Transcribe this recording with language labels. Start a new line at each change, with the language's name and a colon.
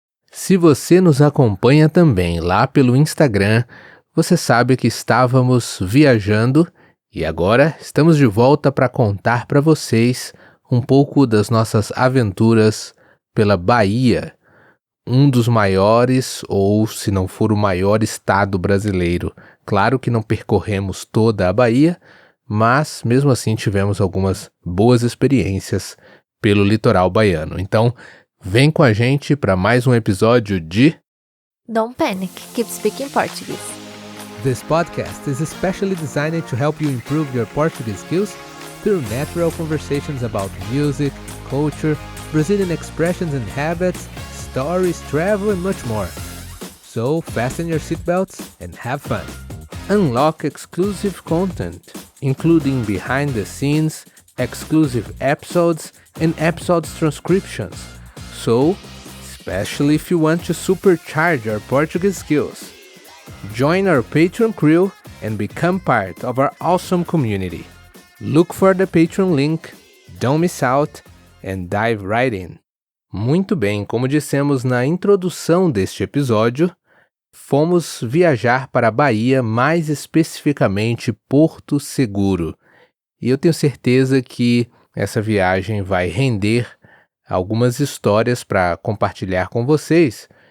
Portuguese: Se você nos acompanha também lá pelo Instagram, você sabe que estávamos viajando e agora estamos de volta para contar para vocês um pouco das nossas aventuras pela Bahia, um dos maiores, ou se não for o maior estado brasileiro. Claro que não percorremos toda a Bahia, mas mesmo assim tivemos algumas boas experiências pelo litoral baiano. Então, vem com a gente para mais um episódio de
English: Don't panic, keep speaking Portuguese. This podcast is especially designed to help you improve your Portuguese skills through natural conversations about music, culture, Brazilian expressions and habits, stories, travel, and much more. So fasten your seatbelts and have fun. Unlock exclusive content, including behind the scenes, exclusive episodes, and episodes transcriptions. So, especially if you want to supercharge your Portuguese skills. Join our Patreon crew and become part of our awesome community. Look for the Patreon link, don't miss out, and dive right in.
Portuguese: Muito bem, como dissemos na introdução deste episódio, fomos viajar para a Bahia, mais especificamente Porto Seguro. E eu tenho certeza que essa viagem vai render algumas histórias para compartilhar com vocês.